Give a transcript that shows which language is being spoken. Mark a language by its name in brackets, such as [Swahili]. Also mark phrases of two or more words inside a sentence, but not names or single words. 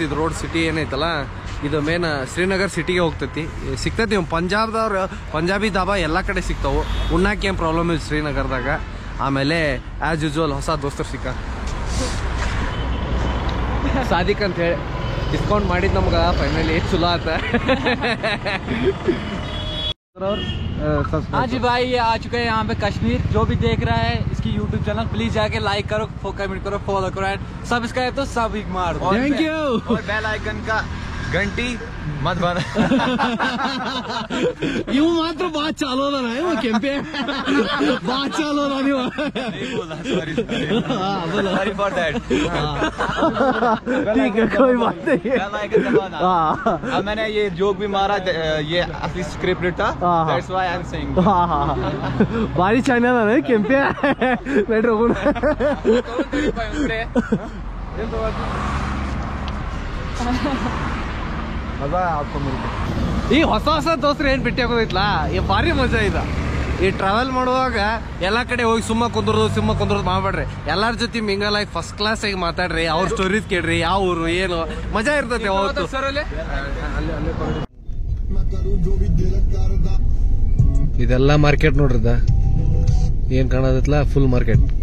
[Kannada] ಇದು [English] road city [Kannada] ಏನೈತಲ್ಲ ಇದು ಮೇನ್ ಶ್ರೀನಗರ್ ಸಿಟಿಗೆ ಹೋಗ್ತತಿ. ಸಿಗ್ತತಿ ಪಂಜಾಬ್ದವ್ರು ಪಂಜಾಬಿ ದಾಬಾ ಎಲ್ಲ ಕಡೆ ಸಿಗ್ತಾವು. ಉಣ್ಣಾಕೆ ಏನು ಪ್ರಾಬ್ಲಮ್ ಇಲ್ಲ ಶ್ರೀನಗರ್ದಾಗ. ಆಮೇಲೆ [English] as usual [Kannada] ಹೊಸ ದೋಸ್ತರು ಸಿಕ್ಕ ಸಾದಿಕ್ ಅಂತ ಹೇಳಿ ಡಿಸ್ಕೌಂಟ್ ಮಾಡಿದ್ ನಮ್ಗೆ ಫೈನಲಿ ಚಲೋ ಆತ. [Hindi] हाँ जी भाई, ये आ चुके हैं यहाँ पे कश्मीर. जो भी देख रहा है इसकी YouTube चैनल प्लीज जाके लाइक करो, कमेंट करो, फॉलो करो [English] and subscribe [Hindi] तो सभी मार दो. [English] thank you. [Hindi] और [English] bell icon [Hindi] का घंटी मत बंद. [Kannada] ಇವು ಮಾತ್ರ ಬಾ ಚಾಲೋ ಅದ ಇವ ಕೆಂಪೆ ಬಾ ಚಾಲೋ ಅದ ನೀವು. [English] sorry for that. [Hindi] ठीक है कोई बात नहीं. [English] bell icon [Hindi] दबाना. अब मैंने ये जोक भी मारा, ये असली स्क्रिप्टेड था. [English] that's why I am saying. [Kannada] ಭಾರಿ ಚಾನಲ್ ಅದ ಕೆಂಪೆ. ಬೇಡ್ರಿ ಹೋಗೋಣ. [Hindi] मजा है आपको मिलकर. [Kannada] ಈ ಹೊಸ ದೋಸ್ತ್ರು ಏನ್ ಭೇಟಿ ಆಗೋದೈತ್ಲಾ ಈ ಭಾರಿ ಮಜಾ ಇದೆ. ಈ ಟ್ರಾವೆಲ್ ಮಾಡುವಾಗ ಎಲ್ಲಾ ಕಡೆ ಹೋಗಿ ಸುಮ್ಮ ಕುಂದ್ರದು ಮಾಡ್ಬೇಡ್ರಿ. ಎಲ್ಲಾರ ಜೊತೆ ಮಿಂಗಲ್ ಆಗಿ [English] first class [Kannada] ಆಗಿ ಮಾತಾಡ್ರಿ. ಅವ್ರ ಸ್ಟೋರೀಸ್ ಕೇಳ್ರಿ, ಯಾವ ಊರು ಏನು ಮಜಾ ಇರ್ತೈತೆ ಅವತ್ತು. ಇದೆಲ್ಲ ಮಾರ್ಕೆಟ್ ನೋಡ್ರಿದ ಏನ್ ಕಾಣದೈತ್ಲ [English] full market.